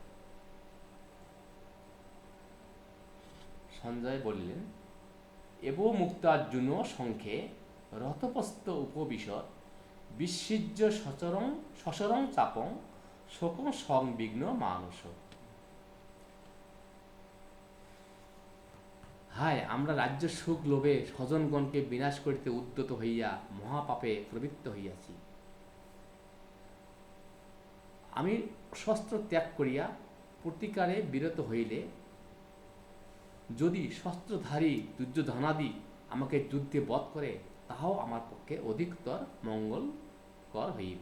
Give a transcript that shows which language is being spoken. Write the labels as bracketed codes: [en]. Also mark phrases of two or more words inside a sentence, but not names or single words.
[sa] সঞ্জয় বললেন, এব মুক্তার্জুন সংখ্যে রথপস্থ উপবিশৎ বিসৃজ্য সচরং চাপং শোকং সংবিঘ্ন মানস। [bn] হায়, আমরা রাজ্য সুখ লোভে স্বজনগণকে বিনাশ করিতে উদ্যত হইয়া মহাপাপে প্রবৃত্ত হইয়াছি। আমি শস্ত্র ত্যাগ করিয়া প্রতিকারে বিরত হইলে যদি শস্ত্রধারী দুর্যোধনাদি আমাকে যুদ্ধে বধ করে, তাহাও আমার পক্ষে অধিকতর মঙ্গলকর হইবে।